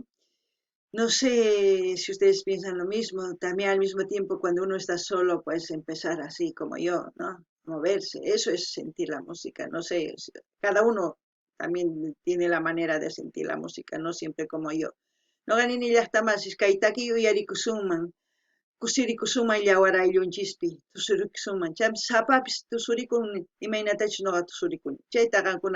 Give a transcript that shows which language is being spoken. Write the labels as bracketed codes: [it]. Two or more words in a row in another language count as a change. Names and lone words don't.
[es] No sé si ustedes piensan lo mismo, también al mismo tiempo cuando uno está solo, pues empezar así como yo, ¿no? Moverse, eso es sentir la música, no sé, cada uno también tiene la manera de sentir la música, no siempre como yo. [qu] No ganin llaqtamansis kay takiy uyarikusunman, kusirikusumay llawar ayllunchispi tusurikusunman, chaypi sapapis tusurikun imaynatachus nuqa tusurikuni. Chayta qankuna